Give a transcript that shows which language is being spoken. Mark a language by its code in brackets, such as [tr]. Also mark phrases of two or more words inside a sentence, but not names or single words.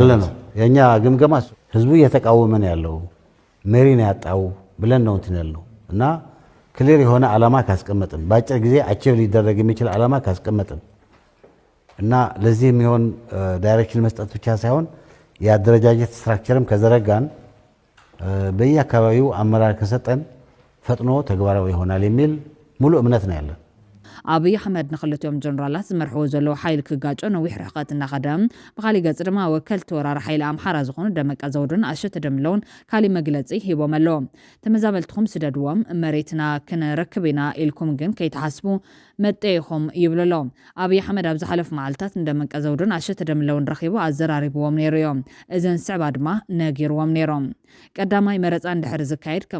[am] አለ ነው የኛ ግምገማ። ህዝቡ እየተቃወመ ነው ያለው፣ መሪ ነው ያጣው ብለን ነው እንትን ያለው እና ክሊር የሆነ ዓላማ ካስቀመጥን በአጭር ጊዜ አቺቭ ሊደረግ የሚችል ዓላማ ካስቀመጥን እና ለዚህ የሚሆን ዳይሬክሽን መስጠት ብቻ ሳይሆን የአደረጃጀት ስትራክቸርም ከዘረጋን በየአካባቢው አመራር ከሰጠን ፈጥኖ ተግባራዊ ይሆናል የሚል ሙሉ እምነት ነው ያለን። [ti] አብይ አሕመድ ንኽልቲኦም ጀነራላት ዝመርሕዎ ዘለዎ ሓይሊ ክጋጮ ነዊሕ ርሕቀት እናኸደም ብኻሊእ ገጽ ድማ ወከልቲ ወራሪ ሓይሊ ኣምሓራ ዝኾኑ ደመቀ ዘውዱን ኣሸተ ደምለውን ካሊእ መግለጺ ሂቦም ኣለዎም። ተመዛበልትኩም ስደድዎም መሬትና ክንረክብ ኢና ኢልኩም ግን ከይተሓስቡ መጠይኹም ይብሉ ኣለዎም። ኣብይ ኣሕመድ ኣብ ዝሓለፉ መዓልትታት ንደመቀ ዘውዱን ኣሸተ ደምለውን ረኺቡ ኣዘራሪብዎም ነይሩ እዮም። እዘን ስዕባ ድማ ነጊርዎም ነይሮም። ቀዳማይ መረፃ እንድሕር ዝካየድ ከም